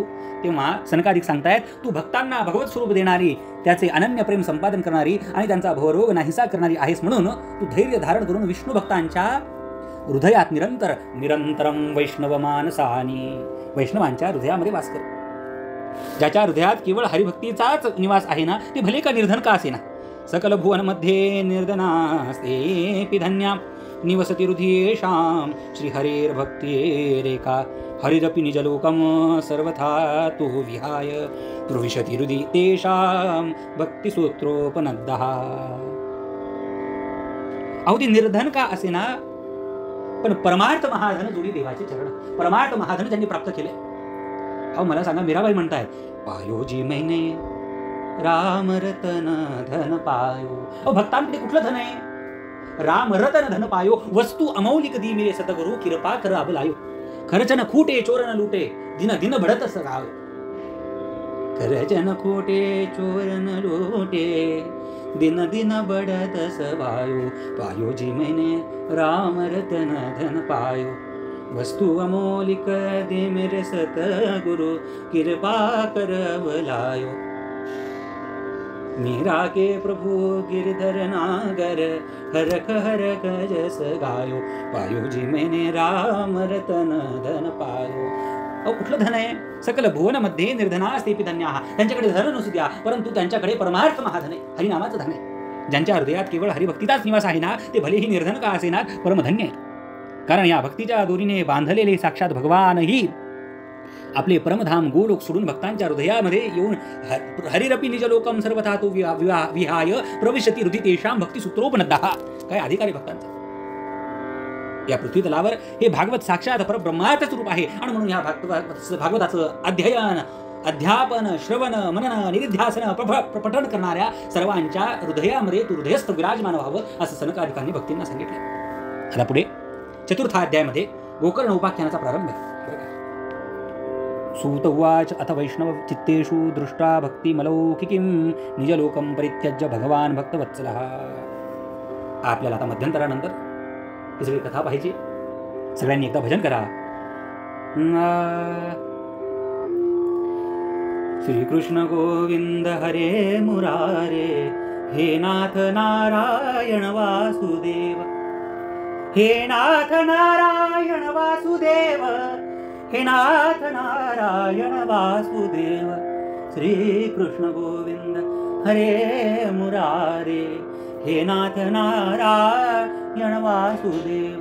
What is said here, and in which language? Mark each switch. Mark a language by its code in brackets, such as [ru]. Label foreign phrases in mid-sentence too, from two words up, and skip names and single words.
[mr] तेव्हा सनकादिक सांगतायत, तू भक्तांना भगवत स्वरूप देणारी, त्याचे अनन्य प्रेम संपादन करणारी आणि त्यांचा भवरोग नाहीसा करणारी आहेस, म्हणून तू धैर्य धारण करून विष्णू भक्तांच्या हृदयात [sa] निरंतरम वैष्णव मानसानी, [mr] वैष्णवांच्या हृदयामध्ये वास कर. ज्याच्या हृदयात केवळ हरिभक्तीचाच निवास आहे ना, ते भले का निर्धन का असेना. [sa] सकल भुवन मध्ये निर्धनास्तेऽपि धन्या निवसति हृदयेषां श्रीहरेर्भक्तेरेका, हरिरपि निजलोकं सर्वथा तो विहाय प्रविशति हृदि तेषां भक्तिसूत्रोपनद्दः. [mr] अहो, ते निर्धन का असेना, पण परमार्थ महाधन जोडी देवाचे चरण. परमार्थ महाधन ज्यांनी प्राप्त केले. अहो, मला सांगा, मीराबाई म्हणतायत, [hi] पायोजी मैने राम रतन धन पायो. अहो, भक्तांकडे कुठलं धन आहे? राम रतन धन पायो, वस्तू अमौलिक दी मेरे सतगुरु, कृपा कर अबलायो. खर्चन खूटे चोरन लूटे, दिन दिन बढ़त सगाव. खर्चन खूटे चोरन लूटे, दिन दिन बढ़त सवायो. पायोजी मैने राम रतन धन पायो, वस्तु अमोलिक दे मेरे सतगुरु, कृपा कर अबलायो. मीरा के प्रभु गिरधर नागर, हरक हरक जस गायो. पायोजी मैंने राम रतन धन पायो. [mr] अहो, कुठलं धन आहे? [sa] सकल भुवनमध्ये निर्धनास्तेऽपि धन्याः. [mr] त्यांच्याकडे धन नसू द्या, परंतु त्यांच्याकडे परमार्थ महाधन आहे, हरिनामाचं धन आहे. ज्यांच्या हृदयात केवळ हरिभक्तीचाच निवास आहे ना, ते भलेही निर्धन का असेना, परमधन्य आहे. कारण या भक्तीच्या दोरीने बांधलेले साक्षात भगवानही आपले परमधाम गोलोक सोडून भक्तांच्या हृदयामध्ये येऊन [sa] हरिरपि निजलोकम सर्वथा तो विहाय प्रविशति हृदि तेषां भक्तिसूत्रोपनद्दः. [mr] काय अधिकारी भक्तांचा या पृथ्वी तलावर हे भागवत साक्षात परब्रह्माचं स्वरूप आहे. आणि म्हणून या भागवताचं अध्ययन, अध्यापन, श्रवण, मनन, निधिध्यासन, पठण करणाऱ्या सर्वांच्या हृदयामध्ये तू हृदयस्थ विराजमान व्हावं, असं सनकादिकांनी भक्तींना सांगितलं. आता पुढे 4था अध्यायामध्ये गोकर्ण उपाख्यानाचा प्रारंभ आहे. [sa] सूत उवाच अथ वैष्णव चित्तेषु दृष्टा भक्तिमलौकिकीं निजलोकं परित्यज्य भगवान भक्तवत्सलः. [mr] आपल्याला आता मध्यंतरानंतर ही सगळी कथा पाहिजे. सगळ्यांनी एकदा भजन करा. [sa] श्रीकृष्ण गोविंद हरे मुरारे, हे नाथ नारायण वासुदेव, हे नाथ नारायण वासुदेव, हे नाथ नारायण वासुदेव. श्रीकृष्ण गोविंद हरे मुरारे, हे नाथ नारायण वासुदेव.